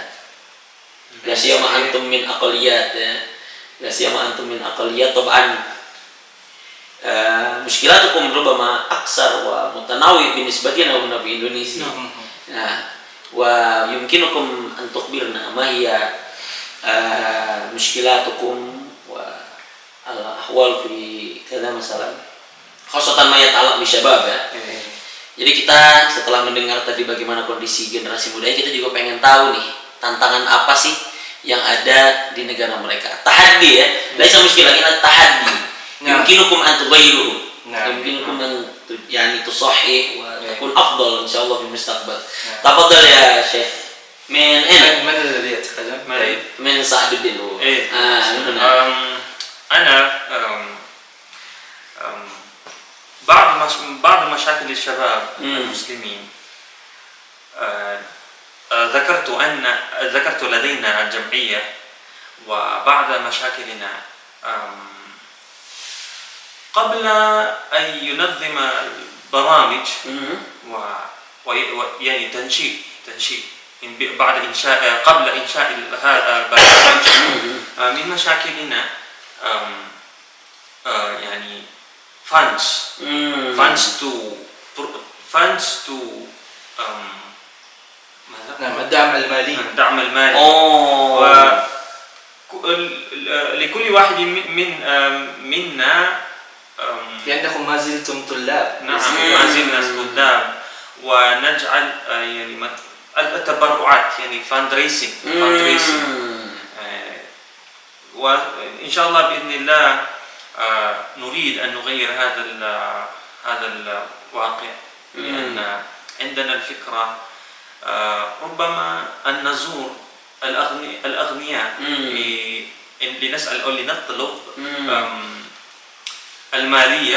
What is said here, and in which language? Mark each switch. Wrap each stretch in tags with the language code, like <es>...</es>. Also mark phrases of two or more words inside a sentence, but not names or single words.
<ar>لا سيما أنتم من أقليات لا سيما أنتم من أقليات طبعا مشكلاتكم ربما أكثر ومتنوع بالنسبة لنا هنا في إندونيسيا. ويمكنكم أن تخبرنا ما هي مشكلاتكم والأحوال في كذا مثلا خاصة ما يتعلق بالشباب ya.</ar> <id>Jadi kita setelah mendengar tadi bagaimana kondisi generasi muda, kita juga pengen tahu nih tantangan apa sih yang ada di negara mereka.</id> <ar>Tahaddi ya, ليس مشكلة kita tahaddi. يمكنكم أن تغيروه. يمكنكم أن يعني تصحح و تكون أفضل إن شاء الله في مستقبل. تفضل يا شيخ. من الذي يتكلم؟ من سعد الدين. أنا بعض مشاكل الشباب المسلمين ذكرت لدينا الجمعية وبعض مشاكلنا قبل أن ينظم برامج يعني تنشيء بعد إنشاء قبل إنشاء هذا البرنامج من مشاكلنا يعني</ar> <en>funds funds to</en> <ar>ماذا؟ نعم الدعم المالي. الدعم المالي. لكل واحد منا لأنكم ما زلتم طلاب. نعم ما زلنا طلاب، ونجعل يعني التبرعات يعني fundraising وإن شاء الله بإذن الله نريد أن نغير هذا الواقع، لأن عندنا الفكرة ربما أن نزور الأغنياء لنسأل أو لنطلب المالية،</ar>